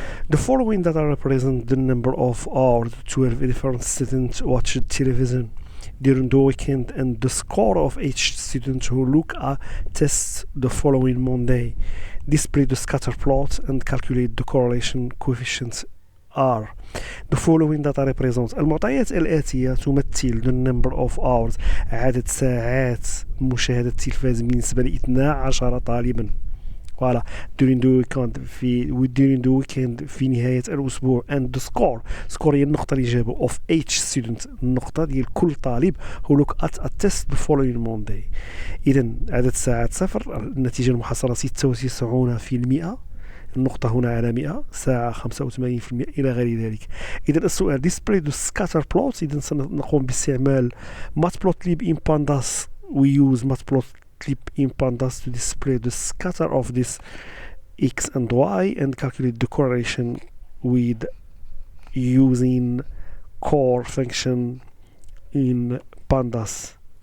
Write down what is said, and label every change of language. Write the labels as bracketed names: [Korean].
[English] The following data represent the number of hours 12 different students watched television during the weekend and the score of each student who look at tests the following Monday. Display the scatter plot and calculate the correlation coefficients R. The following data represents [Arabic] المعطيات الآتية تمثل [English] the number of hours [Arabic] عدد ساعات مشاهدة التلفاز بالنسبة ل 12 طالبا. [French] Voilà. [English] During the weekend [Arabic] في نهاية الأسبوع [English] and the score [Arabic] هي النقطة الإجابة [English] of each student [Arabic] النقطة ديال كل طالب [English] who look at a test the following Monday. [Arabic] إذن عدد ساعات صفر، النتيجة المحصلة 96%، النقطة هنا على 100، ساعة 85% إلى غير ذلك. إذن السؤال [English] display the scatter plot. [Arabic] إذن سنقوم باستعمال matplotlib in pandas. [English] We use matplotlib in pandas to display the scatter of this x and y and calculate the correlation with using core function in pandas.